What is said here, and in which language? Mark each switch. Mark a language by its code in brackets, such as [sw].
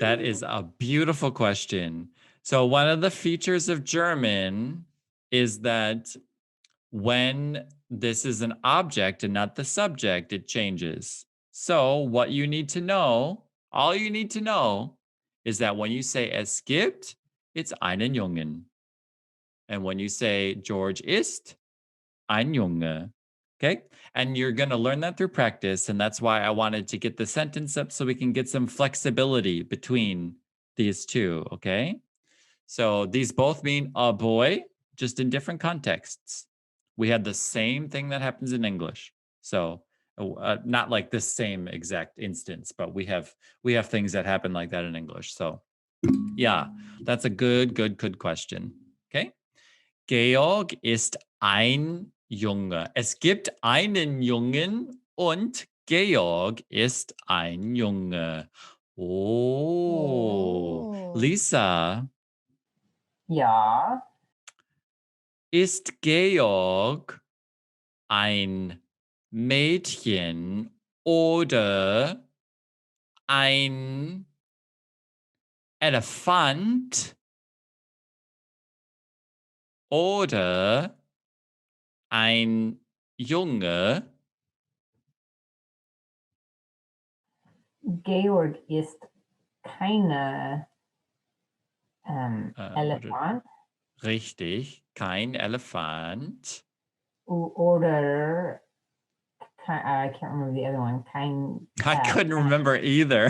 [en] That is a beautiful question. So, one of the features of German is that when this is an object and not the subject, it changes. So, what you need to know, all you need to know, is that when you say [de] es gibt, [en] it's [de] einen Jungen. [en] And when you say [de] George ist ein Junge. [en] Okay. And you're going to learn that through practice. And that's why I wanted to get the sentence up so we can get some flexibility between these two. Okay. So these both mean a boy, just in different contexts. We had the same thing that happens in English. So not like the same exact instance, but we have things that happen like that in English. So yeah, that's a good question. [de] Okay. Georg ist ein Junge. Es gibt einen Jungen und Georg ist ein Junge. [en] Oh. Lisa, [de] Ja. ist Georg ein Mädchen oder ein Elefant oder ein Junge? Georg ist keine Elefant Richtig, kein Elefant. [en] oder I can't remember the other one. I couldn't remember either.